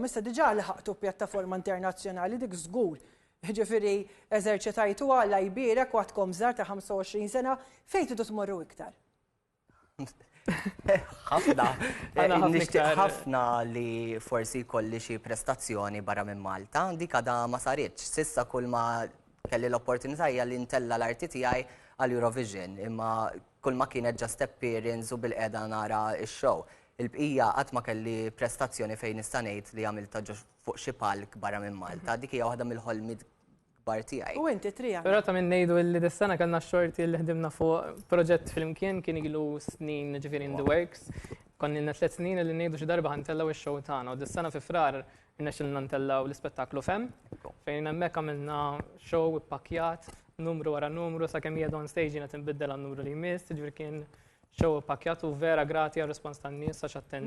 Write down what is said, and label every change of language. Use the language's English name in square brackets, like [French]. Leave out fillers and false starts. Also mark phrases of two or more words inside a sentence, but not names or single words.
[Maltese] Issa diġà laħaqtu pjattaforma internazzjonali dik żgur. Ġifieri eżerċitajtu għal jbierek waqtkom żgħar ta' 25 sena fejn tidu tmorru iktar? ħafna li forsi kolli xi prestazzjoni barra minn Malta, dik għadha ma saritx. Sissa kull ma kelli l-opportunità hija li ntella l-arti tiegħi għal Eurovision, imma kull ma kienet [English] just appearance [Maltese] u bil-qiegħda nara x-show. Il-bqija qatt ma kelli prestazzjoni fejn nista' ngħid li għamilta fuq xi palk barra minn Malta. Dik hija waħda mill-ħolmiet kbar tiegħi. U inti Triana? Però ta' minn ngħidu li dis-sena kellna xorti li ħdimna fuq proġett flimkien kien ilu snin ġifieri [English] in the works. [Maltese] Konni lna 3 snin li ngħidu xi darba ħantellaw ix-show tagħna u dis-sena fi frar irnexxilna ntellaw l-ispettaklu Fem fejn hemmhekk għamilna show ippakjat numru wara numru sakemm hija [English] on stage [Maltese] jiena tinbiddel għan-numru li jmiss, ġifieri kien show ippakjat u vera grati għar-rispons tan-nies għax attendew.